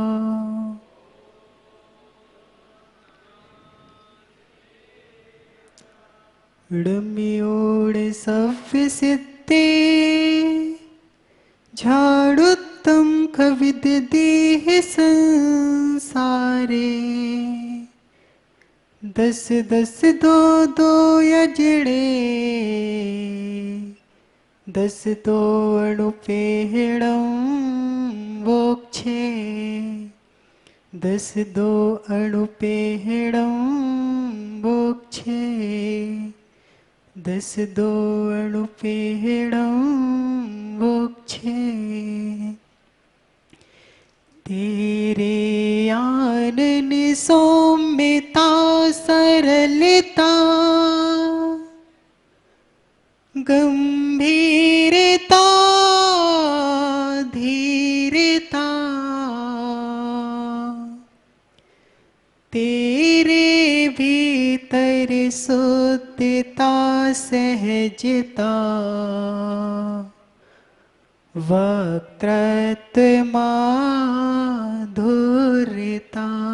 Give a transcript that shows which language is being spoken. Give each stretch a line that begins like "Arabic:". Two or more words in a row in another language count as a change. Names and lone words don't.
Prakrit languages: उडमियोड सव्य सिद्धे झाड़ुत्तम कविद देह संसारे। दस दस दो दो यजड़े, दस दो अणुपेहड़म वोक्षे। दस दो अणुपेहड़म वोक्षे। दस दो अणुपेहड़म वोक्षे।
Hindi: तेरे आनन सौम्यता सरलता गंभीरता धीरता। तेरे भीतर शुद्धता सहजता वक्तृत्व माधुर्यता।